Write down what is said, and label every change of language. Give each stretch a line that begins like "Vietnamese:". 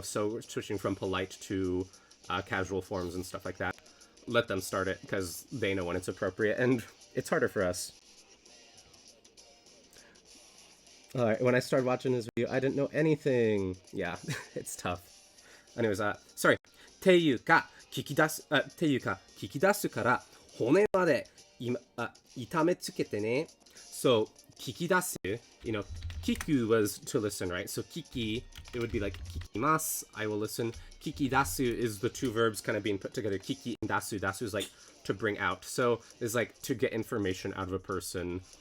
English: So we're switching from polite to casual forms and stuff like that. Let them start it, because they know when it's appropriate, and it's harder for us. Alright, when I started watching this video, I didn't know anything. Yeah, it's tough. Anyways, sorry.
Japanese: ていうか、聞き出すから、骨まで痛めつけてね。
English: So, 聞き出す, you know, kiku was to listen, right? So, kiki, it would be like, kikimasu, I will listen. Kikidasu is the two verbs kind of being put together. Kiki and dasu. Dasu is like to bring out. So, it's like to get information out of a person.